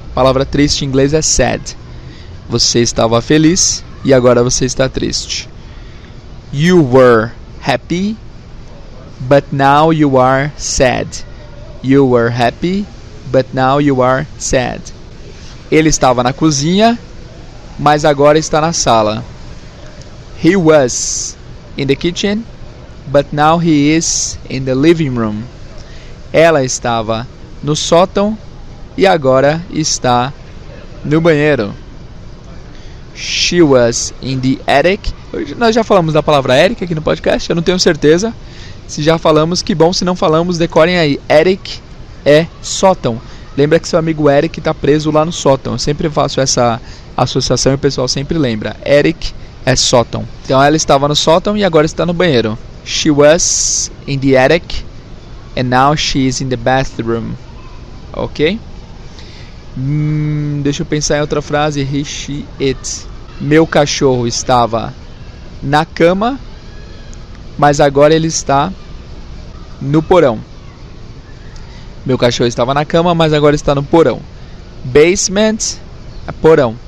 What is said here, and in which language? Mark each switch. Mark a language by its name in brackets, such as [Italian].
[Portuguese] A palavra triste em inglês é sad. Você estava feliz e agora você está triste. [English] You were happy, but now you are sad. You were happy, but now you are sad. [Portuguese] Ele estava na cozinha, mas agora está na sala. [English] He was in the kitchen, but now he is in the living room. [Portuguese] Ela estava no sótão e agora está no banheiro. [English] She was in the attic. [Portuguese] Nós já falamos da palavra attic aqui no podcast, eu não tenho certeza. Se já falamos, que bom. Se não falamos, decorem aí. Attic é sótão. Lembra que seu amigo Eric está preso lá no sótão. Eu sempre faço essa associação e o pessoal sempre lembra. Attic é sótão. Então ela estava no sótão e agora está no banheiro. [English] She was in the attic and now she is in the bathroom. [Portuguese] Ok? Deixa eu pensar em outra frase. He, she, it. Meu cachorro estava na cama, mas agora ele está no porão. Meu cachorro estava na cama, mas agora está no porão. Basement é porão.